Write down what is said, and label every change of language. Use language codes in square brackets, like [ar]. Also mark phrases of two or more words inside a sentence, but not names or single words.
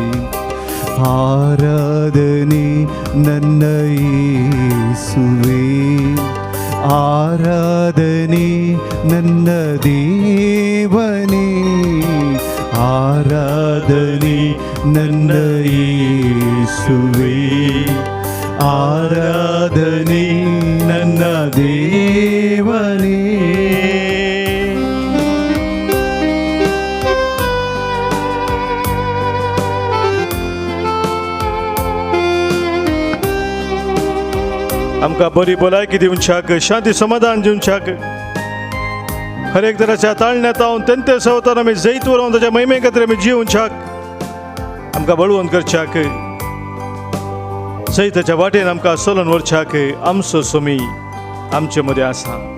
[kn] ಆರಾಧನೆ ನನ್ನ ಯೇಸುವೇ, ಆರಾಧನೆ ನನ್ನ ದೇವನೇ, ಆರಾಧನೆ ನನ್ನ ಯೇಸುವೇ, ಆರಾಧನೆ ನನ್ನ ದೇವನೇ. [kok] आमकां बरी भलायकी दिवच्याक, शांती समाधान दिवच्याक, हर एक तराच्या ताळण्यातावन तेंते सवतार आमी जैत व्हरून ताच्या महिमे खातीर आमी जिवच्याक, आमकां बळवंत करच्याक, जैताच्या वाटेन आमकां चलून व्हरच्याक आमचो स्वामी आमचे मदें आसा.